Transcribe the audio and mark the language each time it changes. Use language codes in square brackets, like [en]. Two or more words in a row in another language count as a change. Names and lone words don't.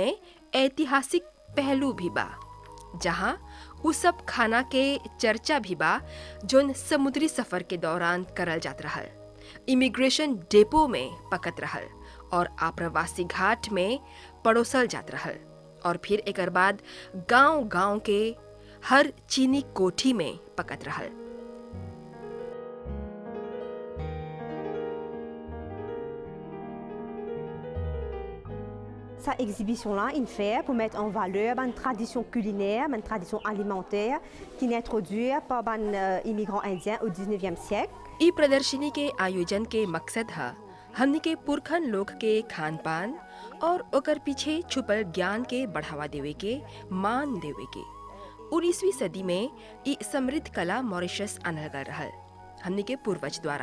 [bho] एकर में ऐतिहासिक पहलू भी बा, जहाँ उ सब खाना के चर्चा भी बा जोन समुद्री सफर के दौरान करल जात रहल, इमिग्रेशन डेपो में पकत रहल और आप्रवासी घाट में पड़ोसल जात रहल, और फिर एकर बाद गांव-गांव के हर चीनी कोठी में पकत रहल। [fr] Sa exhibition-là, il fait pour mettre en valeur une tradition culinaire, une tradition alimentaire qui est introduite par les immigrants indiens au 19e siècle. [bho] ई प्रदर्शनी के आयोजन के मकसद है हमनी के पुरखन लोग के खान पान और ओकर पीछे छुपल ज्ञान के बढ़ावा देवे के, मान देवे के। 19वीं सदी में ई समृद्ध कला मॉरिशस आनल गल रहल हमनी के पूर्वज द्वारा।